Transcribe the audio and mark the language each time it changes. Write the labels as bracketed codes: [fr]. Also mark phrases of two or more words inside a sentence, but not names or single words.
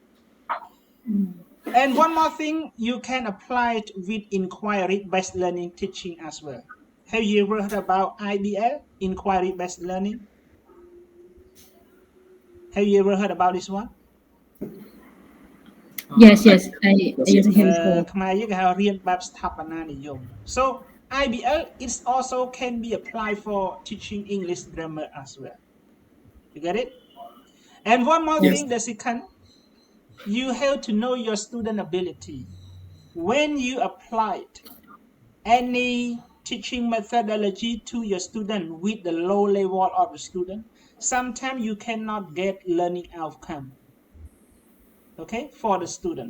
[en] And one more thing, you can apply it with inquiry-based learning teaching as well. Have you ever heard about IBL, inquiry-based learning? Have you ever heard about this one? yes, I use him [km] ខ្មែរយើងគេហៅរៀនបែបស្ថាបនានិយម [en] So IBL it also can be applied for teaching English grammar as well. You get it? And one more thing, the second, you have to know your student ability. When you applied any teaching methodology to your student with the low level of the student, sometimes you cannot get learning outcome, okay, for the student.